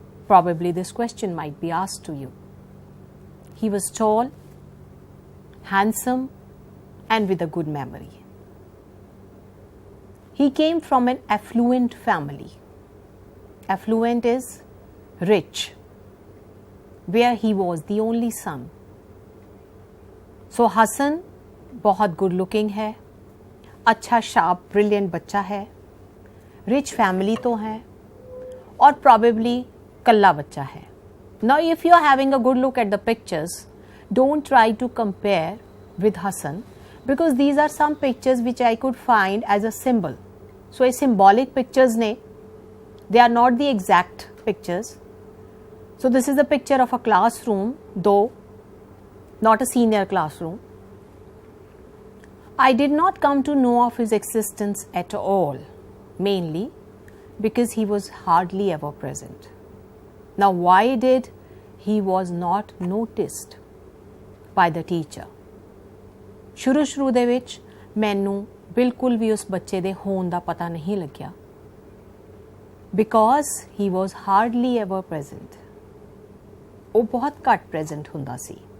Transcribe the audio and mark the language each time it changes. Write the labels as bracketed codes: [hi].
[en] Probably this question might be asked to you. He was tall, handsome, and with a good memory. He came from an affluent family. Affluent is rich, where he was the only son. [hi] So Hassan बहुत [en] good looking [hi] है, अच्छा [en] sharp brilliant [hi] बच्चा है, [en] rich family [hi] तो है, और probably कल्ला बच्चा है. [en] Now if you are having a good look at the pictures, don't try to compare with Hassan, because these are some pictures which I could find as a symbol. So a symbolic pictures ne, they are not the exact pictures. So this is a picture of a classroom, though not a senior classroom. I did not come to know of his existence at all, mainly because he was hardly ever present. Now why did he was not noticed by the teacher? [pa] ਸ਼ੁਰੂ ਦੇ ਵਿੱਚ ਮੈਨੂੰ ਬਿਲਕੁਲ ਵੀ ਉਸ ਬੱਚੇ ਦੇ ਹੋਣ ਦਾ ਪਤਾ ਨਹੀਂ ਲੱਗਿਆ, [en] because he was hardly ever present. [pa] ਉਹ ਬਹੁਤ ਘੱਟ present ਹੁੰਦਾ ਸੀ.